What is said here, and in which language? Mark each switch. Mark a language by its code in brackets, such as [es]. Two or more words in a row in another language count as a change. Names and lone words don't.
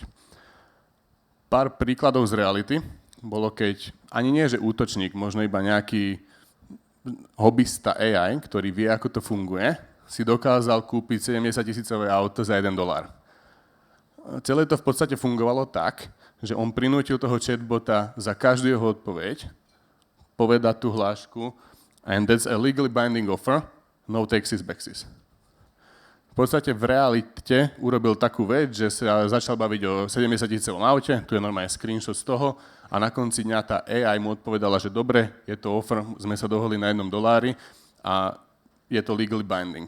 [sk] Pár príkladov z reality bolo, keď ani nie, že útočník, možno iba nejaký hobbysta AI, ktorý vie, ako to funguje, si dokázal kúpiť 70 000 auto za $1. Celé to v podstate fungovalo tak, že on prinútil toho chatbota za každú jeho odpoveď povedať tú hlášku [en] and that's a legally binding offer, no taxes, backses. [sk] V podstate v realite urobil takú vec, že sa začal baviť o 70 000 aute, tu je normálne screenshot z toho a na konci dňa tá AI mu odpovedala, že dobre, je to offer, sme sa dohodli na $1 a je to [en] legally binding.